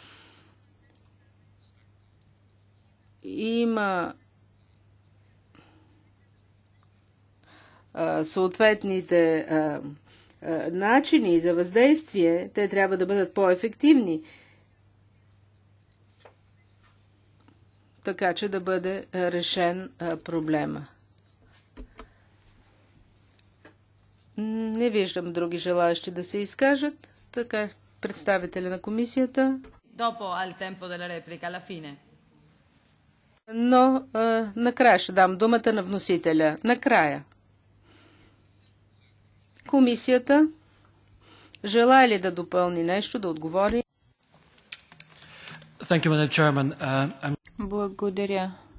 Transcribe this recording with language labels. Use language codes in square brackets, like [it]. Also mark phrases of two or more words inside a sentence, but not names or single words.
[bg] Има съответните начини за въздействие, те трябва да бъдат по-ефективни, така че да бъде решен проблема. Не виждам други желаящи да се изкажат, така представителя на комисията. [it] Dopo al tempo della replica, alla fine. [bg] Но накрая ще дам думата на вносителя. Накрая. Комисията желая ли да допълни нещо, да отговори? [en] Thank you, Madam Chairman. [bg] Благодаря.